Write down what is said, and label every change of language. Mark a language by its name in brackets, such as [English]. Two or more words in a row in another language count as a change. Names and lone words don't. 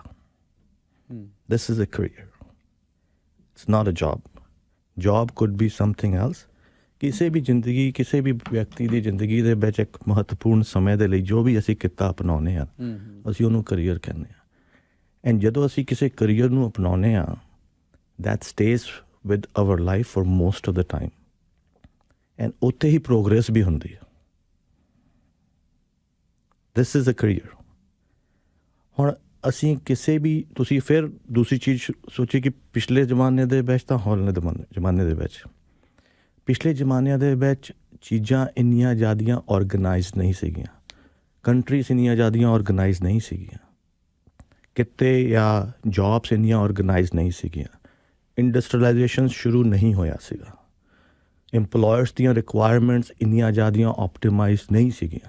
[English] This is a career, it's not a job. Job could be something else. [Punjabi] ਕਿਸੇ ਵੀ ਵਿਅਕਤੀ ਦੀ ਜ਼ਿੰਦਗੀ ਦੇ ਵਿੱਚ ਇੱਕ ਮਹੱਤਵਪੂਰਨ ਸਮੇਂ ਦੇ ਲਈ ਜੋ ਵੀ ਅਸੀਂ ਕਿੱਤਾ ਅਪਣਾਉਂਦੇ ਹਾਂ, ਅਸੀਂ ਉਹਨੂੰ ਕਰੀਅਰ ਕਹਿੰਦੇ ਹਾਂ। ਐਂਡ ਜਦੋਂ ਅਸੀਂ ਕਿਸੇ ਕਰੀਅਰ ਨੂੰ ਅਪਣਾਉਂਦੇ ਹਾਂ, [English] that stays with our life for most of the time, and [Punjabi] ਉੱਥੇ ਹੀ ਪ੍ਰੋਗਰੈਸ ਵੀ ਹੁੰਦੀ ਹੈ। [English] this is a career। [Punjabi] ਹੁਣ ਅਸੀਂ ਕਿਸੇ ਵੀ, ਤੁਸੀਂ ਫਿਰ ਦੂਸਰੀ ਚੀਜ਼ ਸੋਚੀ ਕਿ ਪਿਛਲੇ ਜ਼ਮਾਨੇ ਦੇ ਵਿੱਚ ਤਾਂ ਹੁਣ ਜ਼ਮਾਨੇ ਦੇ ਵਿੱਚ, ਪਿਛਲੇ ਜ਼ਮਾਨਿਆਂ ਦੇ ਵਿੱਚ ਚੀਜ਼ਾਂ ਇੰਨੀਆਂ ਜ਼ਿਆਦੀਆਂ ਔਰਗਨਾਈਜ਼ ਨਹੀਂ ਸੀਗੀਆਂ, ਕੰਟਰੀਜ਼ ਇੰਨੀਆਂ ਜ਼ਿਆਦੀਆਂ ਔਰਗਨਾਈਜ਼ ਨਹੀਂ ਸੀਗੀਆਂ, ਕਿਤੇ ਜਾਂ ਜੌਬਸ ਇੰਨੀਆਂ ਔਰਗਨਾਈਜ਼ ਨਹੀਂ ਸੀਗੀਆਂ, ਇੰਡਸਟਰੀਲਾਈਜੇਸ਼ਨ ਸ਼ੁਰੂ ਨਹੀਂ ਹੋਇਆ ਸੀਗਾ, ਇੰਪਲੋਇਰਸ ਦੀਆਂ ਰਿਕੁਆਇਰਮੈਂਟਸ ਇੰਨੀਆਂ ਜ਼ਿਆਦੀਆਂ ਆਪਟੀਮਾਈਜ਼ ਨਹੀਂ ਸੀਗੀਆਂ।